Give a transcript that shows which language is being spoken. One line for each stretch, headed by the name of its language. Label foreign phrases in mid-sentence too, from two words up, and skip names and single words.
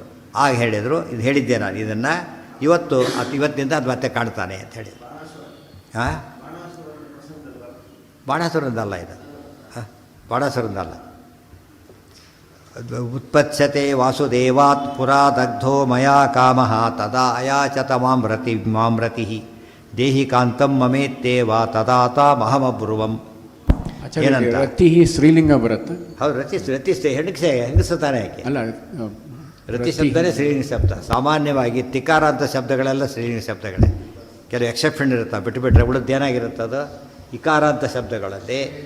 Kannada: ಆಗ ಹೇಳಿದರು, ಇದು ಹೇಳಿದ್ದೆ ನಾನು, ಇದನ್ನು ಇವತ್ತಿನಿಂದ ಅದು ಮತ್ತೆ ಕಾಣ್ತಾನೆ ಅಂತ ಹೇಳಿದರು. ಹಾಂ, ಬಾಣಾಸುರನದಲ್ಲ ಇದು, ಬಾಣಾಸುರನದಲ್ಲ.
Sanskrit: ಉತ್ಪತ್ಸ್ಯತೆ ವಾಸುದೇವಾತ್ ಪುರಾ ದಗ್ಧೋ ಮಯಾ ಕಾಮಃ ತದಾ ಅಯಾಚತ ಮಾಂ ರತಿಃ ದೇಹಿ ಕಾಂತಂ ಮಮೇತ್ತೇವ ತದಾತಾಮಹಮಬ್ರುವಂ.
Kannada: ಏನಂತ? ರತಿ ಸ್ತ್ರೀಲಿಂಗ ಬರುತ್ತೆ. ಹೌದು, ರತಿ ಹೆಂಗಸ್ತಾನೆ ಆಕೆ ಅಲ್ಲ. ರತಿ ಶಬ್ದನೇ ಸ್ತ್ರೀಲಿಂಗ ಶಬ್ದ. ಸಾಮಾನ್ಯವಾಗಿ ತಿಕಾರ ಅಂತ ಶಬ್ದಗಳೆಲ್ಲ ಸ್ತ್ರೀಲಿಂಗ ಶಬ್ದಗಳೇ. ಕೆಲವು ಎಕ್ಸೆಪ್ಷನ್ ಇರುತ್ತೆ, ಬಿಟ್ಟುಬಿಟ್ರೆ ಉಳಿದೇನಾಗಿರುತ್ತದು ಇಕಾರ ಅಂತ ಶಬ್ದಗಳಲ್ಲಿ.